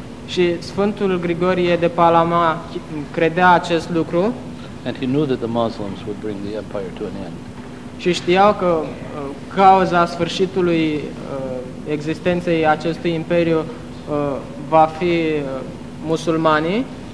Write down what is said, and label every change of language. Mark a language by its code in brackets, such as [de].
[ro] Și Sfântul Grigorie de Palama credea acest lucru. [en] And he knew that the Muslims would bring the empire to an end. [ro] Și știau că cauza sfârșitului existenței acestui imperiu va fi musulmanii.